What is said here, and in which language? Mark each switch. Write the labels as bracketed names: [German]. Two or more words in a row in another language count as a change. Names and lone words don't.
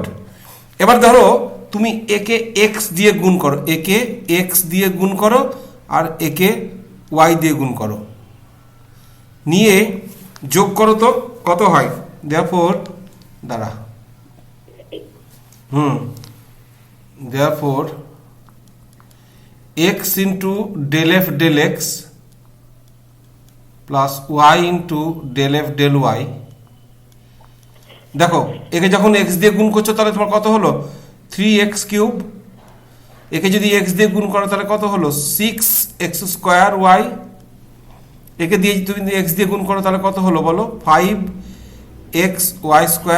[Bangla] এবার ধরো তুমি একে x দিয়ে গুণ করো, একে x দিয়ে গুণ করো আর একে y দিয়ে গুণ করো, নিয়ে যোগ করো তো কত হয়। [English] therefore দাঁড়া therefore x into del f del x plus y into del f del y। [Bangla] দেখো একে যখন x দিয়ে গুণ করছো তাহলে তোমার কত হলো [English] 3x cube. [Bangla] একে যদি x দিয়ে গুণ করো তাহলে কত হলো [English] 6x square y. [Bangla] একে দিয়ে তুমি x দিয়ে গুণ করো তাহলে কত হলো বলো [English] 5xy square.